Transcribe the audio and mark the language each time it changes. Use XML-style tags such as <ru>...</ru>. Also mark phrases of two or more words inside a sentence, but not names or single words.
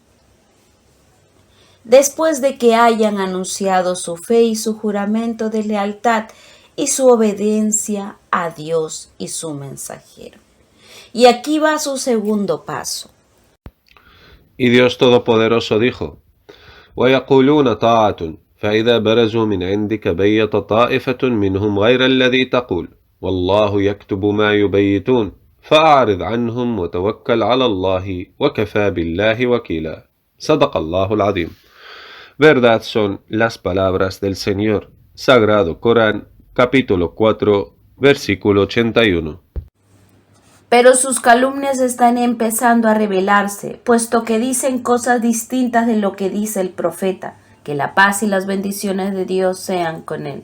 <es>Después de que hayan anunciado su fe y su juramento de lealtad y su obediencia a Dios y su mensajero. Y aquí va su segundo paso. Y Dios Todopoderoso dijo:</es> <ar>ويقولون طاعة فإذا برزوا من عندك بيت طائفة منهم غير الذي تقول والله يكتب ما يبيتون فأعرض عنهم وتوكل على الله وكفى بالله وكيلا صدق الله العظيم.</ar> <es>Verdad son las palabras del Señor. Sagrado Corán, capítulo 4, versículo 81. Pero sus calumnias están empezando a revelarse, puesto que dicen cosas distintas de lo que dice el profeta, que la paz y las bendiciones de Dios sean con él.</es>